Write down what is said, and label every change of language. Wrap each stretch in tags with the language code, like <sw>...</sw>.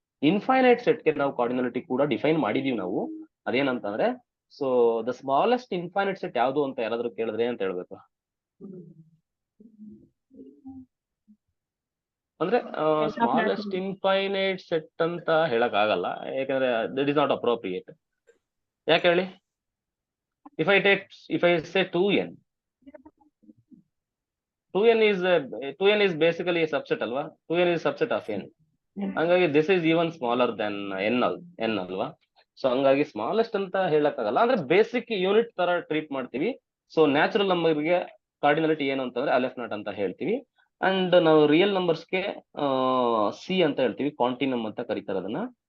<kn>Infinite ಸೆಟ್ಗೆ ನಾವು ಕಾರ್ಡಿನಾಲಿಟಿ ಕೂಡ define ಮಾಡಿದೀವಿ ನಾವು. ಅದೇನಂತಂದ್ರೆ,</kn> <en>so the smallest infinite set</en> <kn>ಯಾವುದು ಅಂತ ಯಾರಾದ್ರೂ ಕೇಳಿದ್ರೆ ಅಂತ ಹೇಳ್ಬೇಕು. ಅಂದ್ರೆ ಸ್ಮಾಲೆಸ್ಟ್ ಇನ್ಫೈನೈಟ್ ಸೆಟ್ ಅಂತ ಹೇಳಕ್ ಆಗಲ್ಲ, ಯಾಕಂದ್ರೆ</kn> <en>That is not appropriate.</en> <kn>ಯಾಕೆ ಹೇಳಿ?</kn> <en>if I say 2n, 2n is basically a subset</en> <kn>ಅಲ್ವಾ?</kn> <en>2n is subset of n.</en> <kn>ಹಂಗಾಗಿ</kn> <en>this is even smaller than n</en> <kn>ಅಲ್ವಾ? ಸೊ ಹಂಗಾಗಿ ಸ್ಮಾಲೆಸ್ಟ್ ಅಂತ ಹೇಳಕ್ಕಾಗಲ್ಲ, ಅಂದ್ರೆ ಬೇಸಿಕ್ ಯೂನಿಟ್ ತರ ಟ್ರೀಟ್ ಮಾಡ್ತೀವಿ. ಸೊ ನ್ಯಾಚುರಲ್ ನಂಬರ್ಗೆ ಕಾರ್ಡಿನಾಲಿಟಿ ಏನು ಅಂತಂದ್ರೆ ಅಲೆಫ್ ನಾಟ್ ಅಂತ ಹೇಳ್ತೀವಿ. ಅಂಡ್ ನಾವು ರಿಯಲ್ ನಂಬರ್ಸ್ಗೆ ಸಿ ಅಂತ ಹೇಳ್ತೀವಿ, ಕಾಂಟಿನಮ್ ಅಂತ ಕರೀತಾರೆ ಅದನ್ನ.</kn>